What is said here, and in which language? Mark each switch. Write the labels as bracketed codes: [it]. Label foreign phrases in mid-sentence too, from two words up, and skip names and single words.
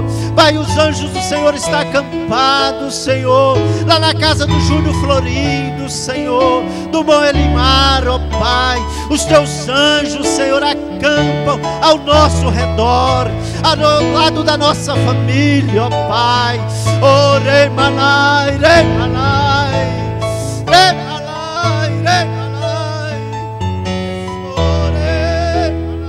[pt] Pai, os anjos do Senhor estão acampados, Senhor, lá na casa do Júlio Florido, Senhor, do bom Elimar, ó Pai. Os Teus anjos, Senhor, acampam ao nosso redor, ao lado da nossa família, ó Pai. Oh, rei manai, rei manai, rei manai, rei manai. Oh, rei